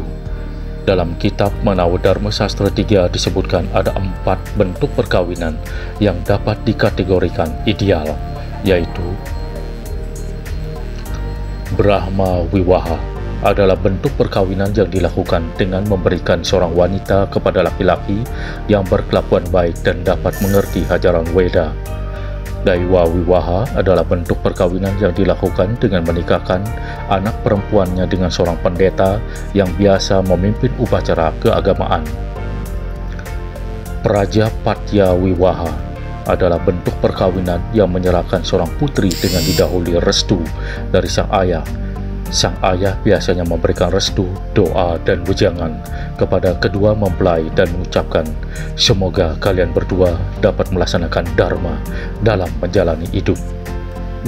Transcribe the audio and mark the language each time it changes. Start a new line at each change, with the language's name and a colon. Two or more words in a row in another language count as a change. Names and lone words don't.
Indonesian: Dalam kitab Manawa Dharma Sastra 3 disebutkan ada 4 bentuk perkawinan yang dapat dikategorikan ideal, yaitu Brahma Wiwaha adalah bentuk perkawinan yang dilakukan dengan memberikan seorang wanita kepada laki-laki yang berkelakuan baik dan dapat mengerti ajaran Weda. Daiwa Wiwaha adalah bentuk perkawinan yang dilakukan dengan menikahkan anak perempuannya dengan seorang pendeta yang biasa memimpin upacara keagamaan. Prajapatya Wiwaha adalah bentuk perkawinan yang menyerahkan seorang putri dengan didahului restu dari sang ayah. Sang ayah biasanya memberikan restu, doa, dan wejangan kepada kedua mempelai dan mengucapkan, semoga kalian berdua dapat melaksanakan dharma dalam menjalani hidup.